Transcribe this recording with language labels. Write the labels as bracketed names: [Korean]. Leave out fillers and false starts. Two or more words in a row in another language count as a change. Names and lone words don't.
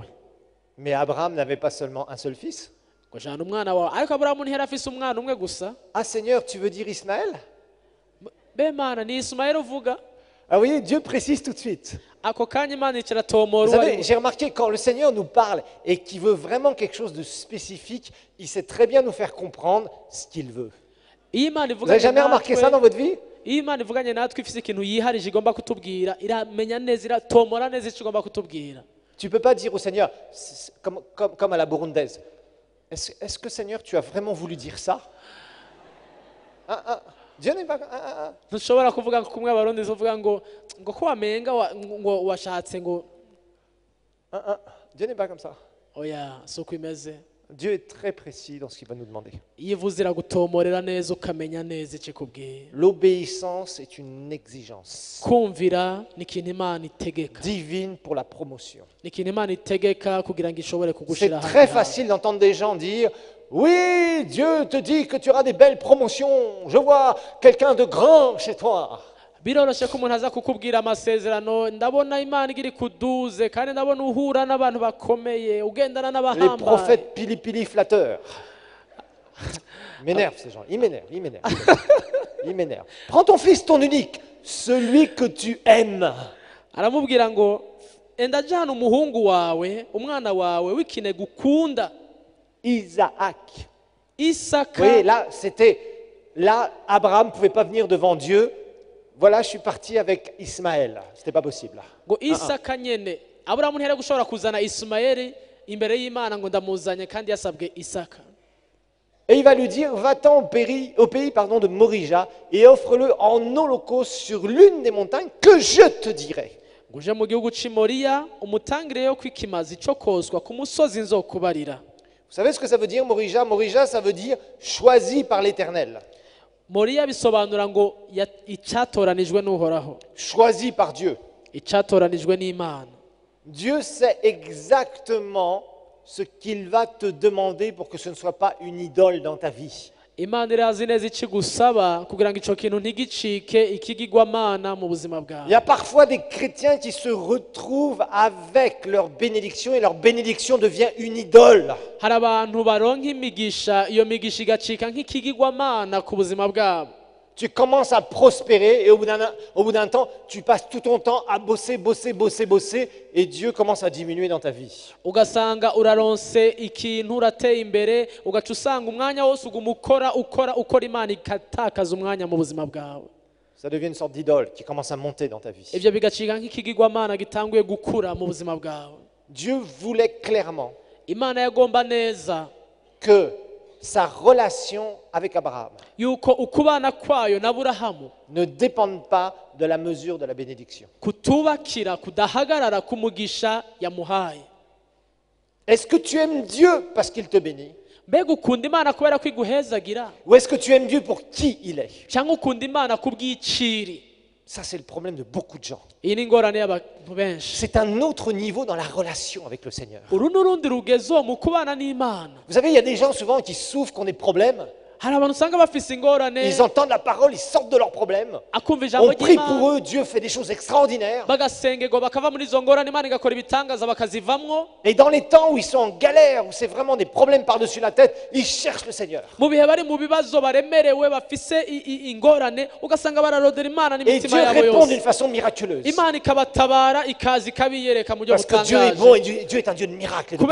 [French] Mais Abraham n'avait pas seulement un seul fils. [Rundi] Ngo jana umwana wawe, ariko Aburahamu ntiyari afise umwana umwe gusa. [French] Ah Seigneur, tu veux dire Ismaël? [Rundi] Be Mana ni Ismael uvuga. [French] Ah vous voyez, Dieu précise tout de suite. [Rundi] Ako kanya Imana ikiratomora [French] Vous [Rundi] uwo ari [French] savez, [Rundi] we. [French] j'ai remarqué quand le Seigneur nous parle et qu'il veut vraiment quelque chose de spécifique, il sait très bien nous faire comprendre ce qu'il veut. [Rundi] Iyo Imana [French] Vous n'avez [Rundi] ivuganye [French] jamais remarqué ça dans [Rundi] natwe, [French] votre vie? [Rundi] iyo Imana ivuganye natwe ifise ikintu yiharije igomba kutubwira, iramenya neza, iratomora neza icyo igomba kutubwira. [French] Tu ne peux pas dire au Seigneur, comme à la burundaise, est-ce que Seigneur, tu as vraiment voulu dire ça? Dieu n'est pas... [Rundi] Ntushobora kuvuga kumwe abarundi uvuga ngo ko wamenga ngo washatse ngo [French] Dieu n'est pas comme ça. [Rundi] oya si uko imeze. [French] Dieu est très précis dans ce qu'il va nous demander. [Rundi] Iyo ivuze iragutomorera neza ukamenya neza icyo ikubwiye. [French] L'obéissance est une exigence [Rundi] Kumvira ni ikintu Imana itegeka, [French] divine pour la promotion. [Rundi] ni ikintu Imana itegeka kugira ngo ishobore [French] C'est [Rundi] kugushira [French] très [Rundi] ahantu hawe. [French] facile d'entendre des gens dire « Oui, Dieu te dit que tu auras des belles promotions. Je vois quelqu'un de grand chez toi. » [Rundi] Biroroshye ko umuntu aza kukubwira amasezerano, ndabona Imana igiri kuduze kandi ndabona uhura n'abantu bakomeye, ugendana [French] Les [Rundi] n'abahambaye. [French] prophètes pili-pili flatteurs. Ils m'énervent ces gens, ils m'énervent. Ils m'énervent. Prends ton fils, ton unique, celui que tu aimes. [Rundi] Aramubwira ngo enda jana umuhungu wawe, umwana wawe w'ikinege ukunda, [French] Isaac. [Rundi] Isaka. [French] Oui, là, c'était là, Abraham ne pouvait pas venir devant Dieu. Voilà, je suis parti avec Ismaël. Ce n'était pas possible. [Rundi] ngo isaka nyene aburahamu ntiyari gushobora kuzana isimayeli imbere y'imana ngo ndamuzanye kandi yasabwe isaka. [French] Et il va lui dire, va-t'en au pays de Morija et offre-le en holocauste sur l'une des montagnes que je te dirai. [Rundi] ngo uje mu gihugu cy'i Moriya umutangireyo kwikimazi cyo kozwa ku musozi nzokubarira. [French] Vous savez ce que ça veut dire, Morija? Morija, ça veut dire choisi par l'Éternel. [Rundi] Moriya bisobanura ngo icyatoranijwe n'uhoraho, [French] Choisi par Dieu. [Rundi] icyatoranijwe n'Imana. [French] Dieu sait exactement ce qu'il va te demander pour que ce ne soit pas une idole dans ta vie. [Rundi] Imana irazi neza ikigusaba kugira ngo icyo kintu ntigicike ikigirwamana mu buzima [French] Il y [Rundi] bwawe. [French] a parfois des chrétiens qui se retrouvent avec leur bénédiction et leur bénédiction devient une idole. [Rundi] Hari abantu baronka imigisha, iyo migisha igacika nk'ikigirwamana ku buzima bwabo. [French] Tu commences à prospérer et au bout d'un temps, tu passes tout ton temps à bosser et Dieu commence à diminuer dans ta vie. [Rundi] Ugasanga uraronse ikintu urateye imbere ugaca usanga umwanya wose uguma ukora Imana ikatakaza umwanya mu buzima bwawe. [French] Ça devient une sorte d'idole qui commence à monter dans ta vie. [Rundi] Ibyo bigacika nk'ikigirwamana gitanguye gukura mu buzima bwawe. [French] Dieu voulait clairement [Rundi] Imana yagomba neza [French] que sa relation avec Abraham [Rundi] yuko ukubana kwayo na Aburahamu [French] ne dépende pas de la mesure de la bénédiction. [Rundi] kutubakira kudahagarara ku mugisha yamuhaye. [French] Est-ce que tu aimes Dieu parce qu'il te bénit? [Rundi] Mbega ukunda Imana kubera ko iguhezagira [French] Ou est-ce que tu aimes Dieu pour qui il est? [Rundi] cyangwa ukunda Imana kubw'iciri? [French] Ça, c'est le problème de beaucoup de gens. [Rundi] Iyi ni ingorane y'abantu benshi. [French] C'est un autre niveau dans la relation avec le Seigneur. [Rundi] Uru n'urundi rugezo mu kubana n'Imana. [French] Vous savez, il y a des gens souvent qui souffrent, qui ont des problèmes. [Rundi] Hari abantu usanga bafise ingorane [French] Ils entendent la parole, ils sortent de leurs problèmes. [Rundi] akumva ijambo [French] On prie pour [Rundi] ry'Imana [French] eux, Dieu fait des choses extraordinaires. [Rundi] bagasengerwa bakava muri izo ngorane Imana igakora ibitangaza bakazivamwo. [French] Et dans les temps où ils sont en galère, où c'est vraiment des problèmes par-dessus la tête, ils cherchent le Seigneur. [Rundi] Mu bihe bari mu bibazo baremerewe bafise ingorane ugasanga bararodera Imana [French] Et [Rundi] n'imitima [French] Dieu [Rundi] yabo [French] répond d'une [Rundi] yose. [French] façon miraculeuse. [Rundi] Imana ikabatabara ikaza ikabiyereka mu buryo [French] Parce que Dieu est bon et [Rundi] butangaje [French] Dieu est un Dieu de miracles et de